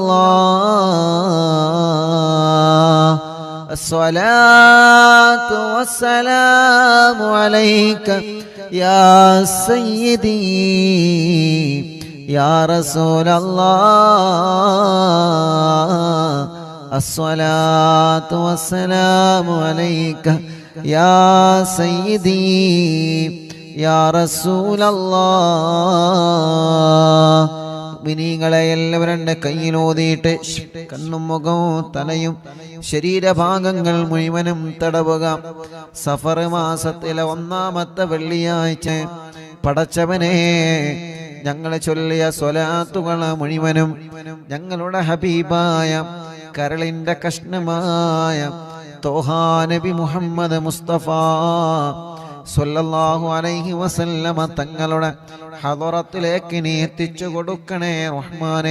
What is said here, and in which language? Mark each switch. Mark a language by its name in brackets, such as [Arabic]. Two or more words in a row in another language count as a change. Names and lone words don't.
[Arabic] الله الصلاة والسلام عليك يا سيدي يا رسول الله الصلاة والسلام عليك يا سيدي يا رسول الله [Malayalam] മിനിങ്ങളെ എല്ലാവരും കയ്യിലോതിയിട്ട് കണ്ണും മുഖവും തലയും ശരീരഭാഗങ്ങൾ മുഴുവനും തടവുക. സഫർ മാസത്തിലെ 1-ാമത്തെ വെള്ളിയാഴ്ച പടച്ചവനെ ഞങ്ങൾ ചൊല്ലിയ സ്വലാത്തുകൾ മുഴുവനും ഞങ്ങളുടെ ഹബീബായ കരളിന്റെ കഷ്ണമായ തോഹാ നബി മുഹമ്മദ് മുസ്തഫ [Arabic] صلى الله عليه وسلم [Malayalam] തങ്ങളുടെ ഹദറത്തിലേക്ക് നീ എത്തിച്ചു കൊടുക്കണേ റഹ്മാനേ.